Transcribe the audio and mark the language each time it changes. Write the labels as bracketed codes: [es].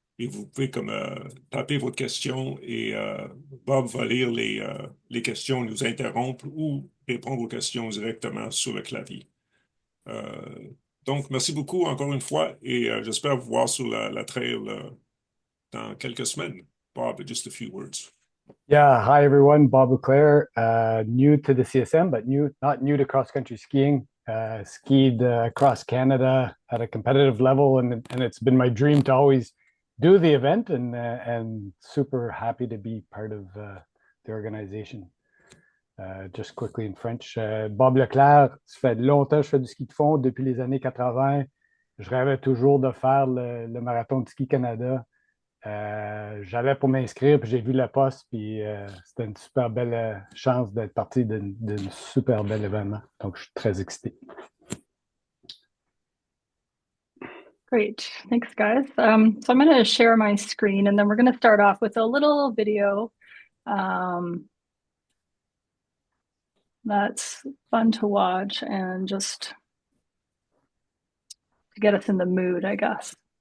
[fr] Et vous pouvez comme taper votre question et Bob va lire les questions, nous interrompre ou répondre aux questions directement sur le clavier. Euh, donc, merci beaucoup encore une fois et j'espère vous voir sur la trail dans quelques semaines. [en] Bob, just a few words. Yeah, hi everyone. Bob Leclaire, new to the CSM, but not new to cross-country skiing. Skied across Canada at a competitive level, and it's been my dream to always do the event, and super happy to be part of the organization. [fr] Just quickly in French, Bob Leclaire, ça fait longtemps que je fais du ski de fond, depuis les années 80. Je rêvais toujours de faire le marathon de ski Canada. J'allais pour m'inscrire, puis j'ai vu la poste, puis c'était une super belle chance d'être partie d'un super bel événement. Donc, je suis très excité. [en] Great, thanks guys. So I'm going to share my screen, and then we're going to start off with a little video that's fun to watch and just to get us in the mood, I guess.